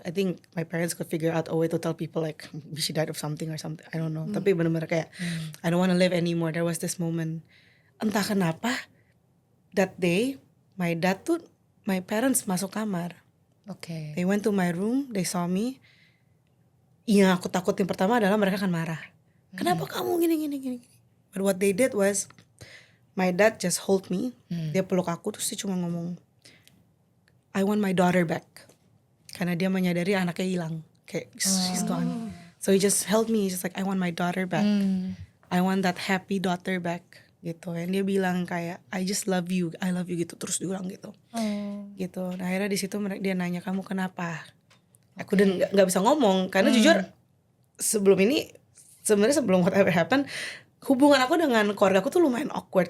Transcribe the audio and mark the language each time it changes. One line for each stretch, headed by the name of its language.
English: I think my parents could figure out a way to tell people like she died of something or something, I don't know.
Indonesian: Tapi bener-bener kayak
English: I don't want to live anymore. There was this moment,
Indonesian: entah kenapa
English: that day my parents
Indonesian: masuk kamar. Oke.
English: They went to my room, they saw me.
Indonesian: Yang aku takutin pertama adalah mereka akan marah. Kenapa kamu gini.
English: But what they did was my dad just hold me.
Indonesian: Dia peluk aku terus dia cuma ngomong,
English: I want my daughter back.
Indonesian: Karena dia menyadari anaknya hilang. Kayak
English: she's gone. So he just held me. He's just like, I want my daughter back. I want that happy daughter back.
Indonesian: Gitu. Dan dia bilang kayak,
English: I just love you. I love you
Indonesian: gitu. Terus diulang gitu. Gitu. Nah akhirnya di situ dia nanya, kamu kenapa? Aku dan gak bisa ngomong. Karena jujur sebelum ini, sebenarnya sebelum
English: whatever happened,
Indonesian: hubungan aku dengan keluarga aku tuh lumayan awkward.